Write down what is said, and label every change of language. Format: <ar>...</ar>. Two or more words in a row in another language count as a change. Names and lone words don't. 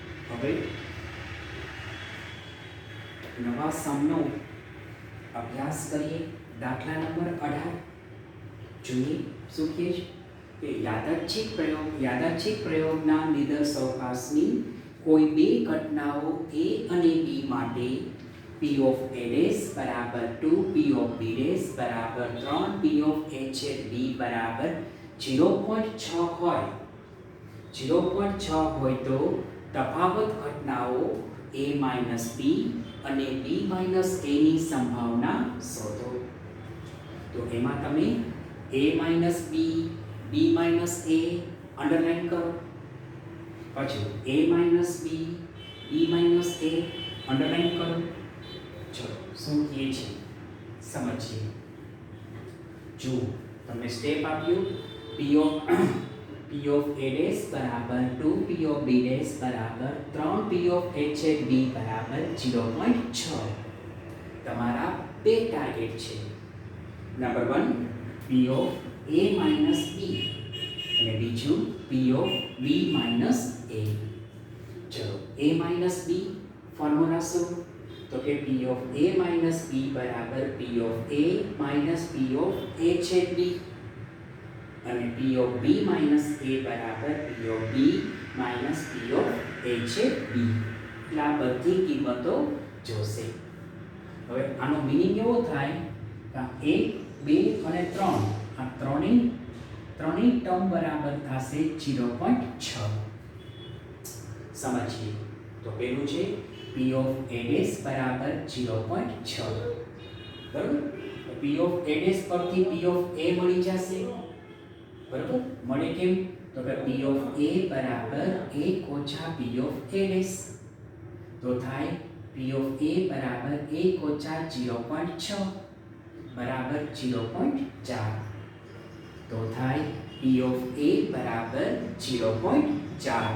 <gu>હવે નવા સમનો અભ્યાસ કરીએ. દાખલા નંબર 18 જોઈએ શું કહે છે કે યાદચ્છિક પ્રયોગના નિદર્શોપાસની કોઈ બે ઘટનાઓ A અને B માટે</gu> <en>P of A dash</en> <gu>બરાબર 2,</gu> <en>P of B dash</en> <gu>બરાબર 3,</gu> <en>P of A</en> <gu>છેદ B બરાબર 0.6 હોય 0.6 હોય તો તફાવત ઘટનાઓ</gu> <en>A minus B</en> <gu>અને</gu> <en>B minus A</en> <gu>ની સંભાવના શોધો. તો એમાં તમે</gu> <en>A minus B, B minus A</en> <gu>અંડરલાઈન કરો. પછી</gu> <en>A minus B, B minus A</en> <gu>અંડરલાઈન કરો. ચલો શું કહે છે સમજીએ. જો તમને સ્ટેપ આપ્યું</gu> <en>P of A dash</en> <gu>બરાબર 2,</gu> <en>P of B dash</en> <gu>બરાબર 3,</gu> <en>P of A</en> <gu>છેદ B બરાબર 0.6. તમારા બે ટાર્ગેટ છે. નંબર 1</gu> <en>P of A minus B</en> <gu>અને બીજું</gu> <en>P of B minus A.</en> <gu>ચલો</gu> <en>A minus B</en> <gu>ફોર્મ્યુલા શું? તો કે</gu> <en>P of A minus B</en> <gu>બરાબર</gu> <en>P of A minus P of A</en> <gu>છેદ B અને</gu> <en>P of B minus A</en> <gu>બરાબર</gu> <en>P of B minus P of A</en> <gu>છેદ B. એટલે આ બધી કિંમતો જોશે. હવે આનો મીનિંગ એવો થાય કે 1, 2 અને 3 આ ત્રણેય ટર્મ બરાબર થશે 0.6. સમજીએ. તો પેલું છે</gu> <en>P of A dash</en> <gu>બરાબર 0.6. બરાબર.</gu> <en>P of A dash</en> <gu>પરથી</gu> <en>P of A</en> <gu>મળી જશે. બરાબર. મળે કેમ? તો કે</gu> <en>P of A</en> <gu>બરાબર 1 ઓછા</gu> <en>P of A dash.</en> <gu>તો થાય</gu> <en>P of A</en> <gu>બરાબર 1 ઓછા 0.6 બરાબર 0.4. તો થાય</gu> <en>P of A</en> <gu>બરાબર 0.4.</gu>